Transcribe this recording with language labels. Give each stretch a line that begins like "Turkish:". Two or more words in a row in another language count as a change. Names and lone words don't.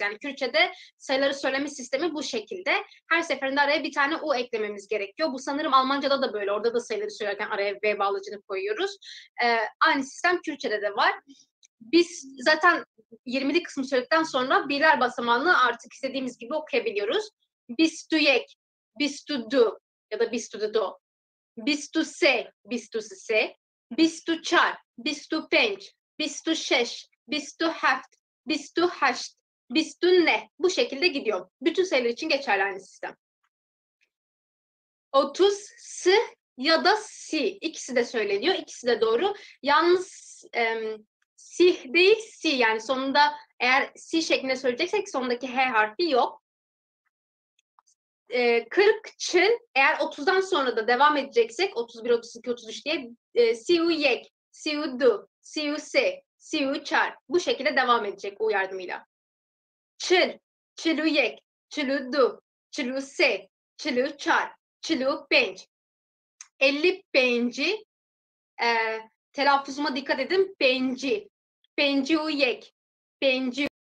Turkish: Yani Kürtçe'de sayıları söyleme sistemi bu şekilde. Her seferinde araya bir tane U eklememiz gerekiyor. Bu sanırım Almanca'da da böyle. Orada da sayıları söylerken araya V bağlacını koyuyoruz. Aynı sistem Kürtçe'de de var. Biz zaten 20'li kısmı söyledikten sonra birler basamağını artık istediğimiz gibi okuyabiliyoruz.
Kurdish: Bistu yek, bistu du ya da bistu do. Bistu se, bistu se, bistu çar, bistu penç, bistu şeş, bistu heft, bistu heşt, bistu ne.
Turkish: Bu şekilde gidiyor. Bütün sayılar için geçerli aynı sistem. 30 s ya da si. İkisi de söyleniyor. İkisi de doğru. Yalnız sih değil si. Yani sonunda eğer si şeklinde söyleyeceksek sondaki h harfi yok. 40 çın eğer 30'dan sonra da devam edeceksek 31, 32, 33 diye
Kurdish: siu yek, siu du, siu se, siu çar
Turkish: bu şekilde devam edecek u yardımıyla.
Kurdish: Çıl, çılu yek, çılu du, çılu se, çılu çar, çılu penç.
Turkish: 50 penci telaffuzuma dikkat edin. Penci.
Kurdish: Penci u yek, penci